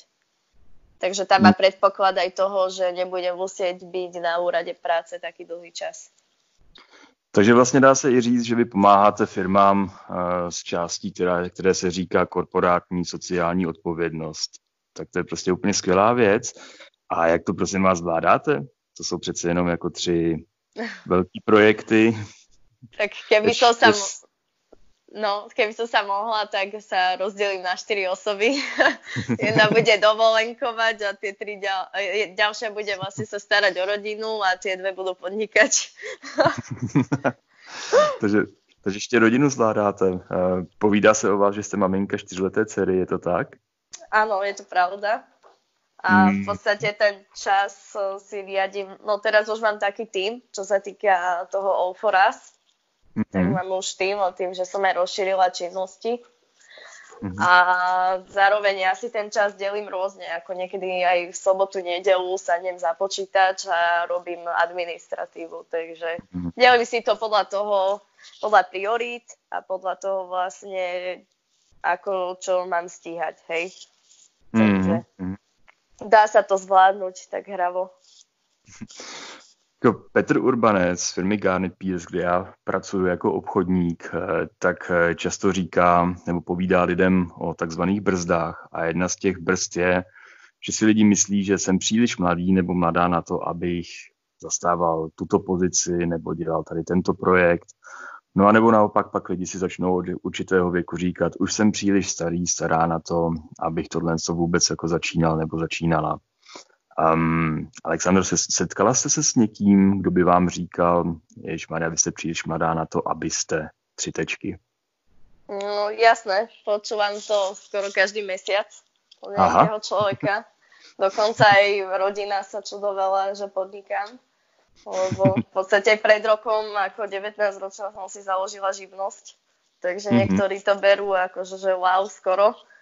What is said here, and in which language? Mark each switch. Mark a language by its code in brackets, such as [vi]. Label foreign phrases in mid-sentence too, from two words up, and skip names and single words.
[sk] Takže tam má predpoklad aj toho, že nebude musieť byť na úrade práce taký dlhý čas. [cs] Takže vlastně dá se i říct, že vy pomáháte firmám z částí, které se říká korporátní sociální odpovědnost. Tak to je prostě úplně skvělá věc. A jak to prosím vás zvládáte? to jsou přece jenom jako 3 velký projekty. [sk] Tak keby som sa mohla, tak sa rozdelím na 4 osoby. Jedna bude dovolenkovať a tie 3 ďalšia bude vlastne sa starať o rodinu a tie 2 budú podnikať. [cs] takže ještě rodinu zvládáte. Povídá se o vás, že jste maminka 4leté dcery, je to tak? [sk] Áno, je to pravda. A v podstate ten čas si riadím, no teraz už mám taký tím, čo sa týka toho All for Us. Tak mám už tým, že som aj rozšírila činnosti. A zároveň ja si ten čas delím rôzne, ako niekedy aj v sobotu, nedeľu sadnem za počítač a robím administratívu, takže delím si to podľa priorít a podľa toho vlastne, ako čo mám stíhať, hej. Takže dá sa to zvládnuť tak hravo. [cs] Petr Urbanec z firmy Garnet Peers, kde já pracuji jako obchodník, tak často říká nebo povídá lidem o takzvaných brzdách. A jedna z těch brzd je, že si lidi myslí, že jsem příliš mladý nebo mladá na to, abych zastával tuto pozici nebo dělal tady tento projekt. No a nebo naopak pak lidi si začnou od určitého věku říkat, už jsem příliš stará na to, abych tohle vůbec jako začínal nebo začínala. Alexandro, setkala jste se s někým, kdo by vám říkal, ježišmarja, vy jste příliš mladá na to, abyste 3 tečky? [sk] No jasné, počúvam to skoro každý mesiac od nejakého človeka. Dokonca aj rodina sa čudovala, že podnikám. Lebo v podstate pred rokom, ako 19-ročná, som si založila živnosť. Takže niektorí to berú ako, že wow, skoro.